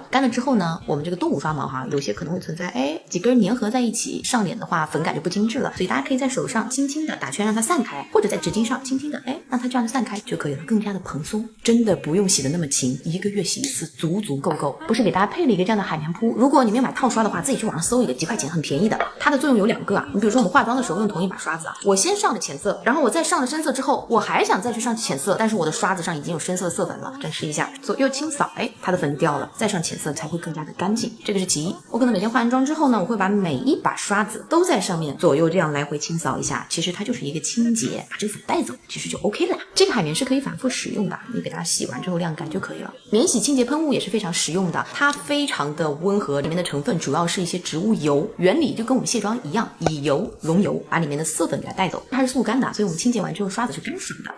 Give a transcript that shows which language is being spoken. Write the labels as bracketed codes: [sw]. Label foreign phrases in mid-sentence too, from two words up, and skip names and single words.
[zh] 乾了之後呢，我們這個動物刷毛哈，有些可能會存在幾根粘合在一起，上臉的話粉感就不精緻了，所以大家可以在手上輕輕的打圈讓它散開，或者在紙巾上輕輕的讓它這樣的散開就可以了，更加的蓬鬆。真的不用洗的那麼勤，1個月洗一次足足夠夠。不是給大家配了一個這樣的海綿鋪，如果你沒有買套刷的話，自己去網上搜一個，幾塊錢很便宜的。它的作用有2個啊，你比如說我們化妝的時候用同一把刷子啊，我先上了淺色，然後我再上了深色之後，我還想再去上淺色，但是我的刷子上已經有深色色粉了，展示一下，左右清掃，它的粉掉了，再上淺色才會更加的乾淨，這個是其一。我可能每天化完妝之後呢，我會把每一把刷子都在上面左右這樣來回清掃一下，其實它就是一個清潔，把這個粉帶走，其實就 OK 了。這個海綿是可以反覆使用的，你給它洗完之後晾乾就可以了。免洗清潔噴霧也是非常實用的，它非常的溫和，裡面的成分主要是一些植物油，原理就跟我们卸妝一樣，以油溶油，把裡面的色粉給它帶走。它是速乾的，所以我們清潔完之後刷子是干爽的。